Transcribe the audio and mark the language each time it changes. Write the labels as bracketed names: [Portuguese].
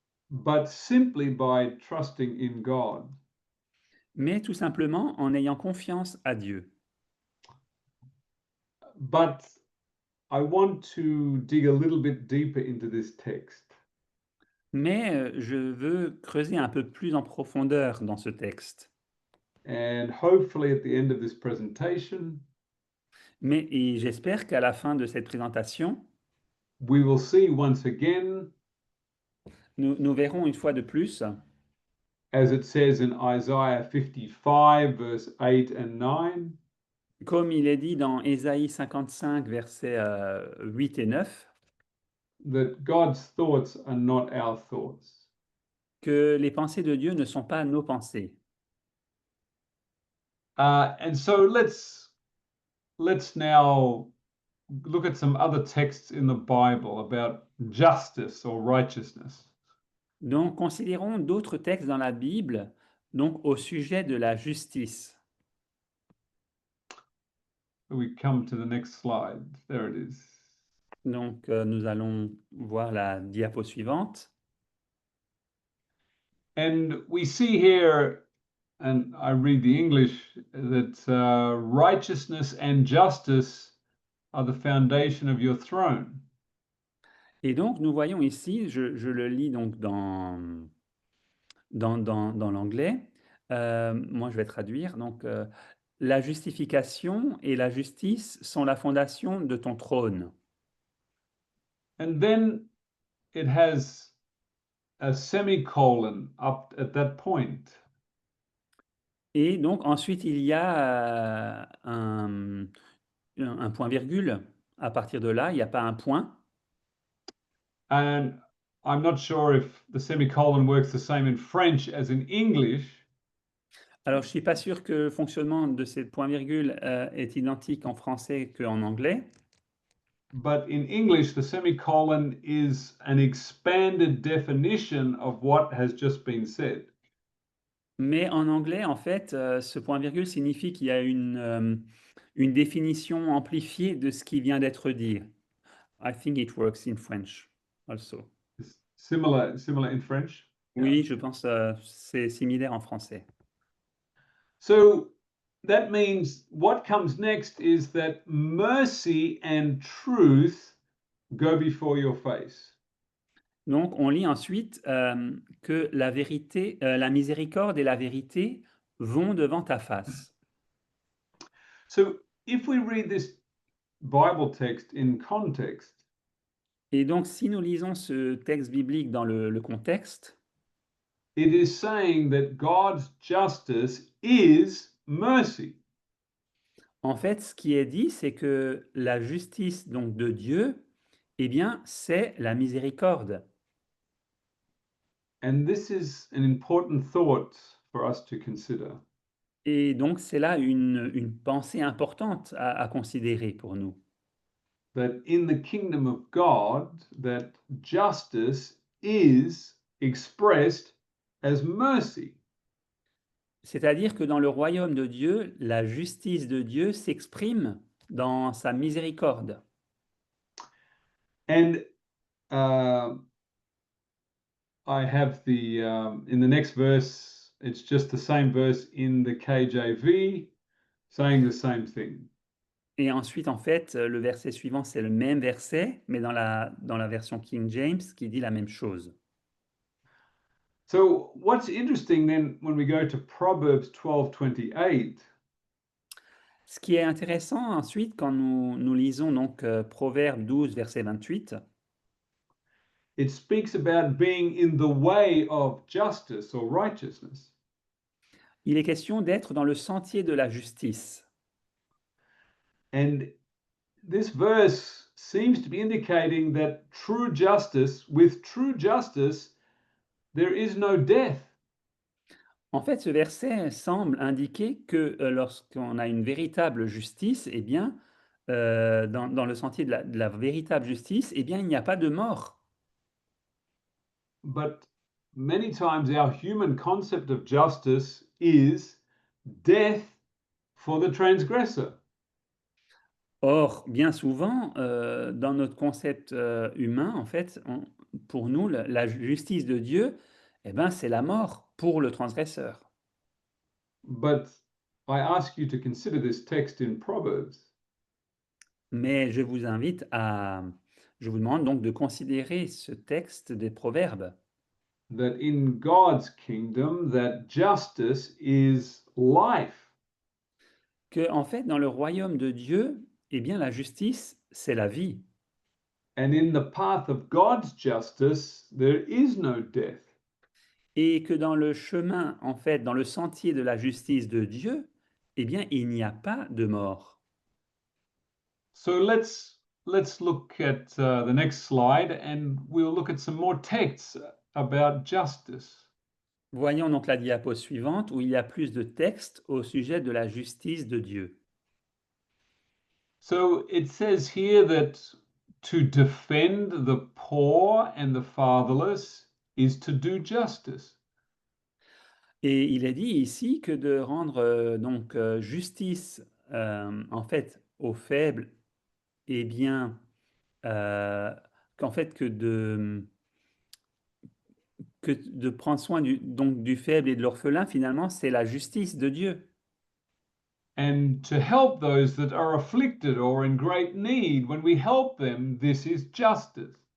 [English] but simply by trusting in God. [French] mais tout simplement en ayant confiance à Dieu. [English] But I want to dig a little bit deeper into this text. [French] Mais je veux creuser un peu plus en profondeur dans ce texte. [English] And hopefully, at the end of this presentation, [French] Mais et j'espère qu'à la fin de cette présentation, [English] we will see once again, [French] nous verrons une fois de plus, [English] as it says in Isaiah 55, verse 8 and 9, [French] comme il est dit dans Ésaïe 55, versets 8 et 9, [English] that God's thoughts are not our thoughts. [French] que les pensées de Dieu ne sont pas nos pensées. [English] And so let's now look at some other texts in the Bible about justice or righteousness. [French] Donc, considérons d'autres textes dans la Bible, donc au sujet de la justice. [English] We come to the next slide. There it is. [French] Donc, nous allons voir la diapo suivante. [English] And we see here, and I read the English, that righteousness and justice are the foundation of your throne. [French] Et donc, nous voyons ici, je le lis donc dans l'anglais. Moi, je vais traduire. Donc, la justification et la justice sont la fondation de ton trône. [English] And then it has a semicolon up at that point. [French] Et donc ensuite, il y a un point-virgule. À partir de là, il n'y a pas un point. [English] And I'm not sure if the semicolon works the same in French as in English, [French] Alors, je ne suis pas sûr que le fonctionnement de ces points-virgules est identique en français qu'en anglais. [English] but in English, the semicolon is an expanded definition of what has just been said. [French] Mais en anglais, en fait, ce point-virgule signifie qu'il y a une définition amplifiée de ce qui vient d'être dit. [English] I think it works in French also. It's similar in French. [French] Oui, je pense c'est similaire en français. [English] So that means what comes next is that mercy and truth go before your face. [French] Donc, on lit ensuite que la vérité, la miséricorde et la vérité vont devant ta face. [English] So if we read this Bible text in context, [French] Et donc, si nous lisons ce texte biblique dans le contexte, [English] it is saying that God's justice is mercy. [French] en fait, ce qui est dit, c'est que la justice donc de Dieu, eh bien, c'est la miséricorde. [English] And this is an important thought for us to consider. [French] Et donc, c'est là une pensée importante à considérer pour nous. [English] That in the kingdom of God, that justice is expressed as mercy. [French] C'est-à-dire que dans le royaume de Dieu, la justice de Dieu s'exprime dans sa miséricorde. [English] And I have in the next verse, it's just the same verse in the KJV saying the same thing. [French] Et ensuite, en fait, le verset suivant, c'est le même verset, mais dans la version King James, qui dit la même chose. [English] So what's interesting then when we go to Proverbs 12:28, [French] Ce qui est intéressant ensuite, quand nous lisons donc Proverbe 12, verset 28, [English] it speaks about being in the way of justice or righteousness. [French] il est question d'être dans le sentier de la justice. [English] And this verse seems to be indicating that with true justice, there is no death. [French] En fait, ce verset semble indiquer que lorsqu'on a une véritable justice, eh bien, dans le sentier de la véritable justice, eh bien, il n'y a pas de mort. [English] But many times our human concept of justice is death for the transgressor. [French] Or, bien souvent, dans notre concept humain, en fait, pour nous, la justice de Dieu, eh ben, c'est la mort pour le transgresseur. [English] But I ask you to consider this text in Proverbs. [French] Mais je vous demande donc de considérer ce texte des Proverbes, [English] That in God's kingdom, that justice is life. [French] que en fait, dans le royaume de Dieu, eh bien, la justice, c'est la vie. [English] And in the path of God's justice, there is no death. [French] Et que dans le chemin, en fait, dans le sentier de la justice de Dieu, eh bien, il n'y a pas de mort. [English] So let's look at the next slide, and we'll look at some more texts about justice. [French] Voyons donc la diapo suivante où il y a plus de textes au sujet de la justice de Dieu. [English] So it says here that to defend the poor and the fatherless is to do justice. [French] Et il est dit ici que de rendre donc justice en fait aux faibles, eh bien qu'en fait que de prendre soin donc du faible et de l'orphelin, finalement, c'est la justice de Dieu. [English] And to help those that are afflicted or in great need, when we help them, this is justice.